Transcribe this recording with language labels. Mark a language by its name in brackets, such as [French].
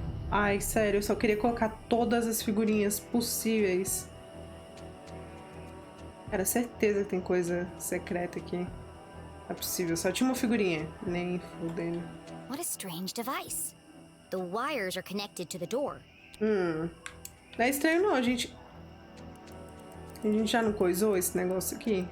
[Portuguese] Ai, sério, eu só queria colocar todas as figurinhas possíveis. Cara, certeza que tem coisa secreta aqui. Não é possível, só tinha uma figurinha. Nem fudendo. [English] What a strange device. The wires are connected to the door. [Portuguese] Não é estranho não, a gente já não coisou esse negócio aqui?